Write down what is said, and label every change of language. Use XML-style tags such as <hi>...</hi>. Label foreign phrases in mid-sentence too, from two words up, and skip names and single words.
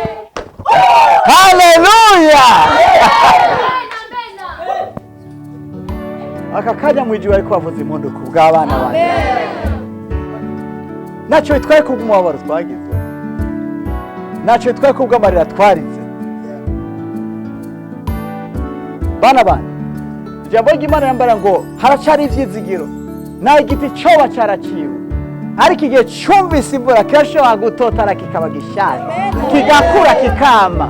<rn>haleluya. Aka kanya mwijwe ariko bavuza impundu ku bw'abana banje. Nacyo bitwaye kubw'umubabaro twagize, nacyo bitwaye kubw'amarira twarize. Bana bana, ijambo ry'Imana yambara ngo haracari ivyizigiro, naho igiti coba caraciwe, ariko igihe cumvise imvura kirashobora gutotana kikaba gishaje, kigakura kikama.</rn>